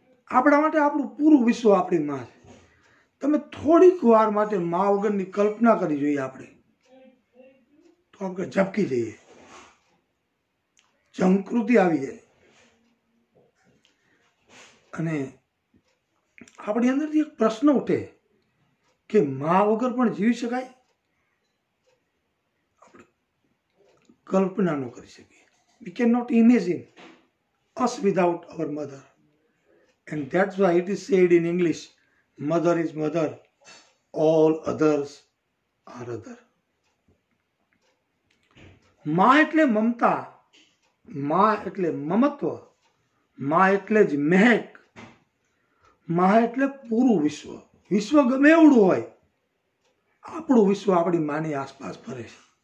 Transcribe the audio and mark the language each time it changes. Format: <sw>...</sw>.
<gu>આપણા માટે આપણું પૂરું વિશ્વ આપણી માં છે. તમે થોડીક વાર માટે માં વગરની કલ્પના કરી જોઈએ આપણે તો આપણે ઝબકી જઈએ, ઝંકૃતિ આવી જાય અને આપણી અંદરથી એક પ્રશ્ન ઉઠે કે માં વગર પણ જીવી શકાય? આપણે કલ્પના ન કરી શકીએ.</gu> <en>We cannot imagine us without our mother. And that's why it is said in English, mother is mother, all others are other.</en> <gu>માં એટલે મમતા, માં એટલે મમત્વ, માં એટલે જ મહેક, માં એટલે પૂરું વિશ્વ. વિશ્વ ગમે એવડું હોય, આપણું વિશ્વ આપણી માની આસપાસ ફરે છે.</gu>